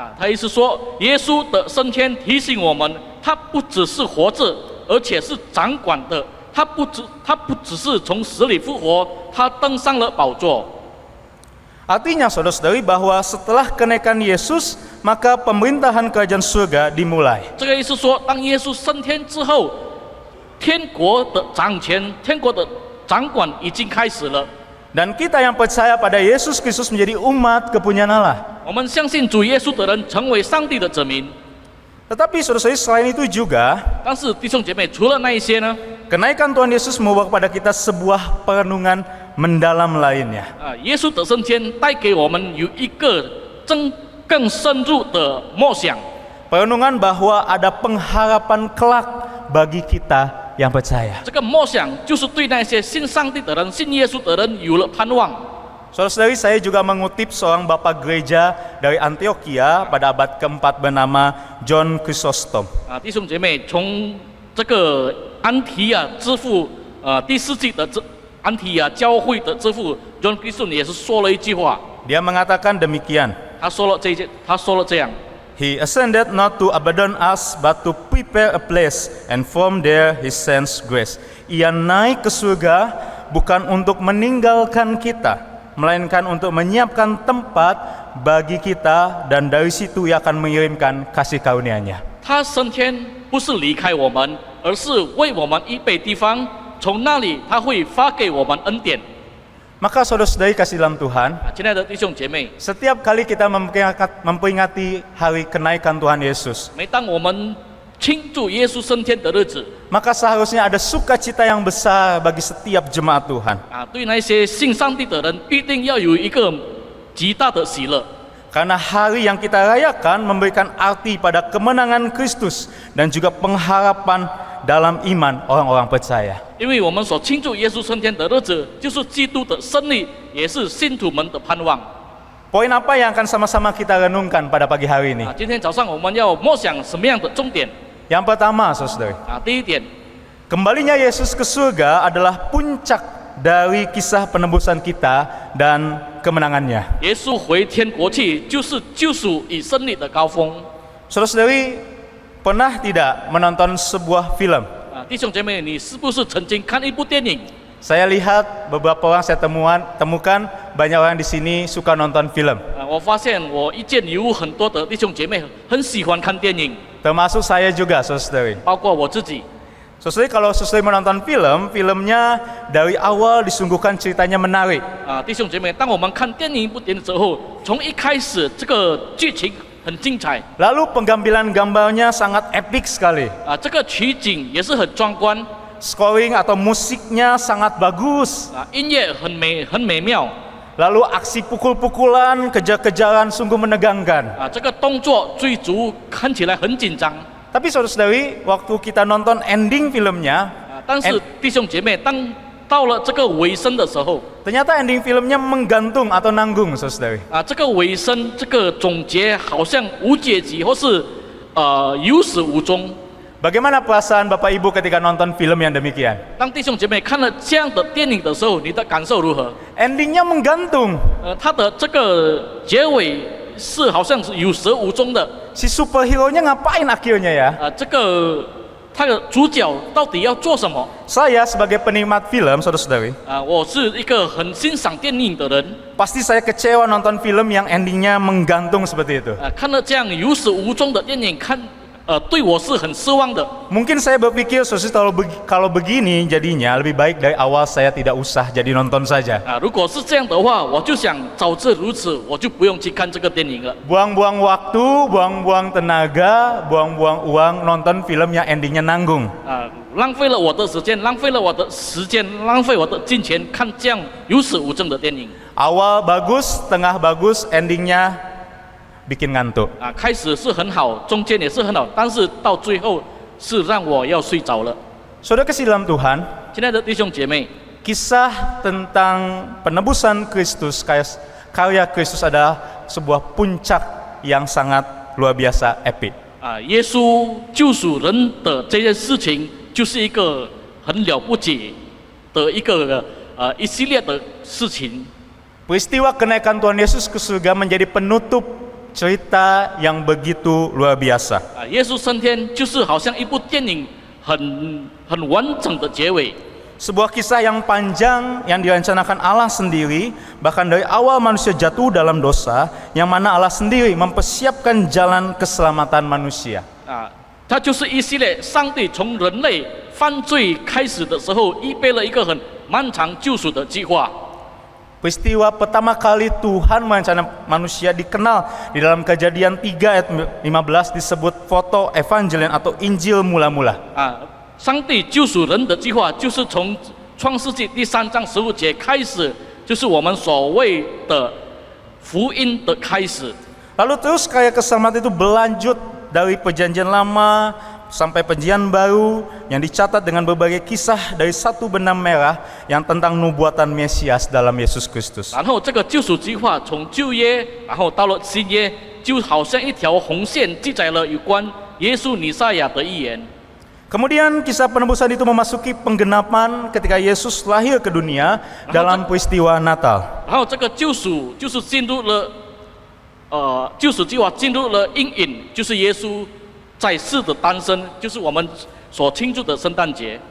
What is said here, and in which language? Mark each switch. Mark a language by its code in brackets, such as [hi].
[zh] 他意思说，耶稣的升天提醒我们，他不只是活着，而且是掌管的。他不只是从死里复活，他登上了宝座。 [id] Artinya saudara-saudari bahwa setelah kenaikan Yesus, maka pemerintahan kerajaan surga dimulai. [zh] 这个意思说，当耶稣升天之后，天国的掌权、天国的掌管已经开始了。 [id] Dan kita yang percaya pada Yesus Kristus menjadi umat kepunyaan Allah. [zh] 我们相信主耶稣的人成为上帝的子民。 [id] Tetapi saudara-saudari selain itu juga, [zh] 但是弟兄姐妹，除了那一些呢？ [id] kenaikan Tuhan Yesus membawa kepada kita sebuah perenungan mendalam lainnya. [zh] 耶稣的升天带给我们有一个更深入的默想。 [id] Perenungan bahwa ada pengharapan kelak bagi kita yang percaya. [zh] 这个默想就是对那些信上帝的人、信耶稣的人有了盼望。 [id] Saudara-saudari, saya juga mengutip seorang bapak gereja dari Antioquia pada abad keempat bernama John Chrysostom. [zh] 弟兄姐妹，从这个安提亚之父，第4纪的安提亚教会的之父 John Chrysostom 也是说了一句话， [id] Dia mengatakan demikian. [zh] 他说了这样。 [en] He ascended not to abandon us, but to prepare a place, and from there he sends grace. [id] Ia naik ke surga bukan untuk meninggalkan kita, melainkan untuk menyiapkan tempat bagi kita, dan dari situ ia akan mengirimkan kasih karunia-Nya. [zh] 他升天不是离开我们，而是为我们预备地方，从那里他会发给我们恩典。 [id] Maka saudara-saudari kasih dalam Tuhan, [zh] 亲爱的弟兄姐妹， [id] setiap kali kita memperingati hari kenaikan Tuhan Yesus, [zh] 每当我们庆祝耶稣升天的日子， [id] maka seharusnya ada sukacita yang besar bagi setiap jemaat Tuhan. [zh] 对那些信上帝的人，必定要有一个极大的喜乐。 [id] Karena hari yang kita rayakan memberikan arti pada kemenangan Kristus dan juga pengharapan dalam iman orang-orang percaya. [zh] 因为我们所庆祝耶稣升天的日子，就是基督的胜利，也是信徒们的盼望。 [id] Poin apa yang akan sama-sama kita renungkan pada pagi hari ini? [zh] 今天早上我们要默想什么样的重点？ [id] Yang pertama, saudara, [zh] 第一点， [id] kembalinya Yesus ke surga adalah puncak dari kisah penebusan kita dan kemenangannya. [zh] 耶稣回天国去，就是救赎与胜利的高峰。 [id] Saudara-saudari, pernah tidak menonton sebuah film? [zh] 弟兄姐妹，你是不是曾经看一部电影？ [id] Saya lihat beberapa orang saya temukan banyak orang di sini suka nonton film. [zh] 我发现我遇见有很多的弟兄姐妹很喜欢看电影， [id] Termasuk saya juga, saudari. [zh] 包括我自己。 [id] Saudari, kalau saudari menonton film, filmnya dari awal disungguhkan ceritanya menarik. [zh] 弟兄姐妹，当我们看电影一部电影之后，从一开始这个剧情很精彩， [id] Lalu penggambilan gambarnya sangat epic sekali. [zh] 这个取景也是很壮观， [id] Scoring atau musiknya sangat bagus. [zh] 音乐很美妙， [id] Lalu aksi pukul-pukulan, kejar-kejaran sungguh menegangkan. [zh] 这个动作追逐看起来很紧张。 [id] Tapi saudara-saudari, waktu kita nonton ending filmnya, [zh] 但是弟兄姐妹，当到了这个尾声的时候， [id] ternyata ending filmnya menggantung atau nanggung, saudara-saudari. [zh] 这个尾声，这个总结好像无结局，或是有始无终。 [id] Bagaimana perasaan Bapak Ibu ketika nonton film yang demikian? [zh] 当弟兄姐妹看了这样的电影的时候，你的感受如何？ [id] Endingnya menggantung. [zh] 它的这个结尾是好像是有始无终的。 [id] Si superhero-nya ngapain akhirnya ya? [zh] 这个他的主角到底要做什么？ [id] Saya sebagai penikmat film, saudara-saudari, [zh] 我是一个很欣赏电影的人， [id] pasti saya kecewa nonton film yang endingnya menggantung seperti itu. [zh] 看了这样有始无终的电影，对我是很失望的。 [id] Mungkin saya berpikir saudara kalau begini jadinya lebih baik dari awal saya tidak usah jadi nonton saja. [zh] 如果是这样的话，我就想早知如此，我就不用去看这个电影了。 [id] Buang-buang waktu, buang-buang tenaga, buang-buang uang nonton film yang endingnya nanggung. [zh] 浪费了我的时间，浪费了我的时间，浪费我的金钱，看这样有始无终的电影。 [id] Awal bagus, tengah bagus, endingnya bikin ngantuk. [zh] 开始是很好，中间也是很好，但是到最后是让我要睡着了。 [id] Saudara kasih dalam Tuhan, [zh] 亲爱的弟兄姐妹， [id] kisah tentang penebusan Kristus, karya Kristus adalah sebuah puncak yang sangat luar biasa epic. [zh] 耶稣救赎人的这件事情，就是一个很了不起的一系列的事情。 [id] Peristiwa kenaikan Tuhan Yesus ke surga menjadi penutup cerita yang begitu luar biasa. [zh] 耶稣升天就是好像一部电影很完整的结尾。 [id] Sebuah kisah yang panjang yang direncanakan Allah sendiri, bahkan dari awal manusia jatuh dalam dosa, yang mana Allah sendiri mempersiapkan jalan keselamatan manusia. [zh] 它就是一系列上帝从人类犯罪开始的时候，预备了一个很漫长救赎的计划。 [id] Peristiwa pertama kali Tuhan merencanakan manusia dikenal di dalam Kejadian 3 ayat 15 disebut foto Evangelion atau Injil mula-mula. [zh] 上帝救赎人的计划就是从创世纪第3章15节开始，就是我们所谓的福音的开始。 [id] Lalu terus karya keselamatan itu berlanjut dari perjanjian lama sampai perjanjian baru yang dicatat dengan berbagai kisah dari satu benang merah yang tentang nubuatan Mesias dalam Yesus Kristus. [zh] 然后这个救赎计划从旧约，然后到了新约，就好像一条红线，记载了有关耶稣弥赛亚的预言。 [id] Kemudian kisah penebusan itu memasuki penggenapan ketika Yesus lahir ke dunia dalam peristiwa Natal. [zh] 然后这个救赎就是进入了，救赎计划进入了阴影，就是耶稣在世的诞生，就是我们所庆祝的圣诞节。